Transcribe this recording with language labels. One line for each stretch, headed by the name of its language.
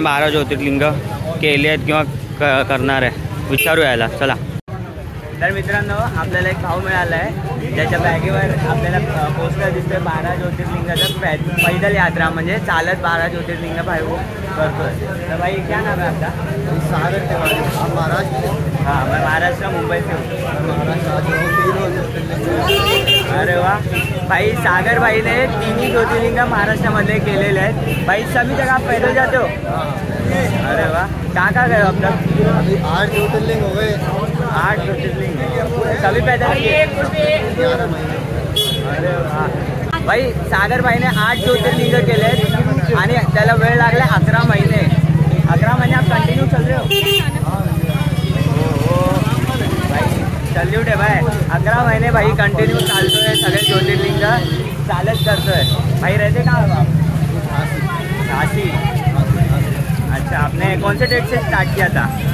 Marathi: 12 ज्योतिर्लिंग केले आहेत किंवा करणार आहे, विचारू यायला चला। तर मित्रांनो आपल्याला एक भाव मिळाला आहे ज्याच्या बॅगेवर आपल्याला पोस्टर दिसतोय 12 ज्योतिर्लिंगाचं पैदल यात्रा, म्हणजे चालत 12 ज्योतिर्लिंग भाई करतोय।
Hindi: तर भाई क्या नाम है आपका? सागर के बारे में आप महाराष्ट्र। हाँ मैं महाराष्ट्र मुंबई से हूँ।
Marathi: अरे वाह भाई, सागर भाई ने 3 ज्योतिर्लिंग महाराष्ट्रामध्ये केलेले आहेत।
Hindi: भाई सभी जगह आप पैदल जाते हो? अरे वाह, कहाँ गए अब तक? अभी 8 ज्योतिर्लिंग हो गए। 8 ज्योतिर्लिंग सभी पैदल किए? 11 महीने।
Marathi: अरे वाह भाई, सागर भाईने 8 ज्योतिर्लिंग केले आहेत आणि त्याला वेळ लागला 11 महिने।
Hindi: 11 महिने आप कंटिन्यू चल रहे हो?
Marathi: हो भाई, सल्यूट आहे भाई। 11 महिने भाई कंटिन्यू चालतोय, सगळे ज्योतिर्लिंग चालत करतोय।
Hindi: भाई रहते कहाँ हो आप?
Marathi: झांसी।
Hindi: अच्छा, आपने कौन से डेट से स्टार्ट किया था?